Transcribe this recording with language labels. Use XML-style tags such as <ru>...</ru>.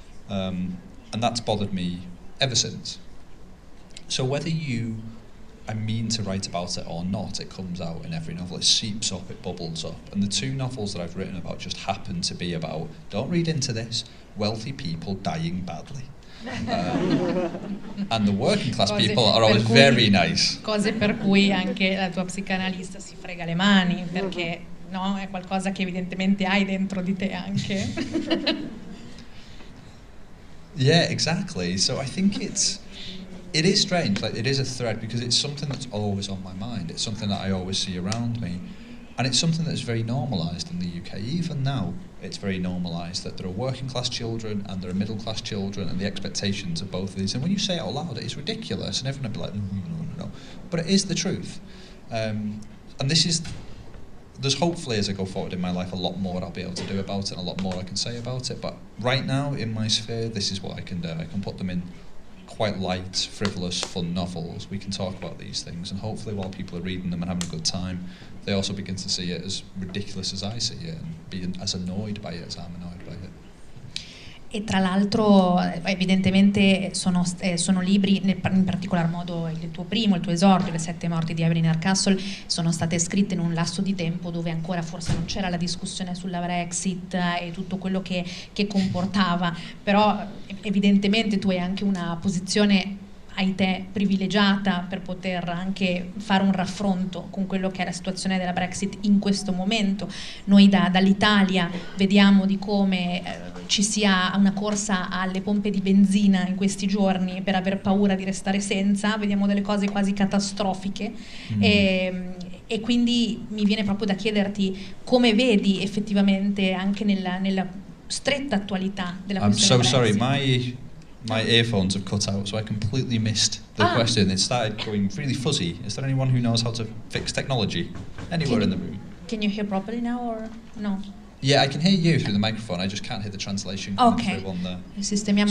<en>And that's bothered me ever since. So whether I mean to write about it or not, it comes out in every novel. It seeps up, it bubbles up. And the 2 novels that I've written about just happen to be about, don't read into this, wealthy people dying badly. And the working class people are always very nice.</en> <it>Cose per cui anche la tua psicanalista si frega le mani, perché no, è qualcosa che evidentemente hai dentro di te anche.</it> <en>Yeah, exactly. So I think it is strange, like it is a thread, because it's something that's always on my mind. It's something that I always see around me, and it's something that's very normalised in the UK. Even now, it's very normalised that there are working class children and there are middle class children, and the expectations of both of these. And when you say it out loud, it's ridiculous, and everyone will be like, no. But it is the truth. And there's hopefully, as I go forward in my life, a lot more I'll be able to do about it, and a lot more I can say about it. But right now, in my sphere, this is what I can do. I can put them in quite light, frivolous, fun novels. We can talk about these things, and hopefully while people are reading them and having a good time, they also begin to see it as ridiculous as I see it, and be as annoyed by it as I'm annoyed by it.</en> <it>E tra l'altro evidentemente sono libri, in particolar modo il tuo primo, il tuo esordio, Le 7 morti di Evelyn Hardcastle, sono state scritte in un lasso di tempo dove ancora forse non c'era la discussione sulla Brexit e tutto quello che comportava, però evidentemente tu hai anche una posizione hai te privilegiata per poter anche fare un raffronto con quello che è la situazione della Brexit in questo momento. Noi dall'Italia vediamo di come ci sia una corsa alle pompe di benzina in questi giorni per aver paura di restare senza, vediamo delle cose quasi catastrofiche e quindi mi viene proprio da chiederti come vedi effettivamente anche nella stretta attualità della questione Brexit.</it> <en>Sorry, my earphones have cut out, so I completely missed the question. It started going really fuzzy. Is there anyone who knows how to fix technology anywhere in the room? Can you hear properly now or no? Yeah, I can hear you through the microphone. I just can't hear the translation coming through on there.</en> <it>Sistemiamo</it>